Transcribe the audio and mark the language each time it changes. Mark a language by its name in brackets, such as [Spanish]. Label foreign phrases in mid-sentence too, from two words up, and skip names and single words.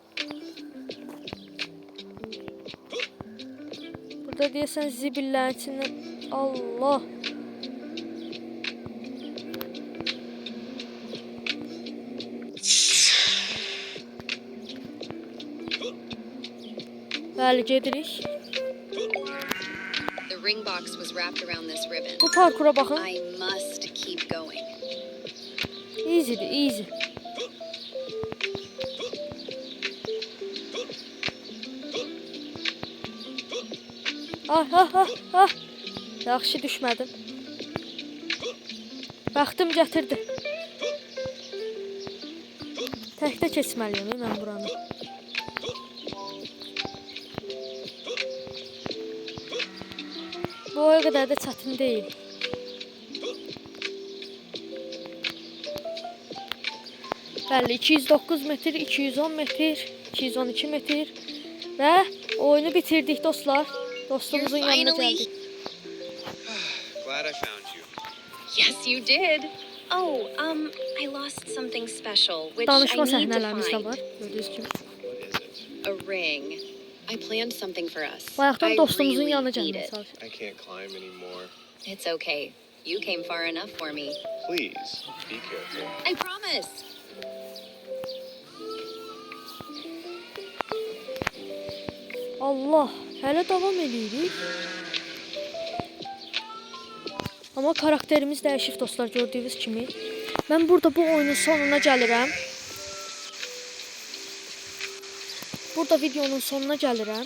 [Azerbaijani] Burada deyəsən zibillərin içindən. Allah. Bəli, gedirik. [English] The ring box was wrapped around this ribbon. [Azerbaijani] Bu parkura baxın. [English] I must keep going. Easy. [Azerbaijani] Yaxşı düşmədim. Bəxtim gətirdi. Təkdə keçməliyəm mən buranı. Bu o qədər də çətin deyil. Bəli, 209 metr, 210 metr, 212 metr və oyunu bitirdik dostlar. Dostumuzun yanına gəldik. [English] Glad I found you. Yes, you did. Oh, I lost something special, which [Azerbaijani] Danışma [English] I need to [Azerbaijani] səhnələrimiz də [English] find. [Azerbaijani] var. Gördüyünüz kimi. [English] What is it? A ring. I planned something for us. [Azerbaijani] Bayaqdan [English] I [Azerbaijani] dostumuzun [English] really [Azerbaijani] yanına [English] need [Azerbaijani] gəlməyə [English] it. [Azerbaijani] çalışır. [English] I can't climb anymore. It's okay. You came far enough for me. Please, be careful. I promise. [Azerbaijani] Allah, hələ davam edirik. Amma karakterimiz dəyişib dostlar, gördüyünüz kimi. Mən burada bu oyunun sonuna gəlirəm. Burada videonun sonuna gəlirəm.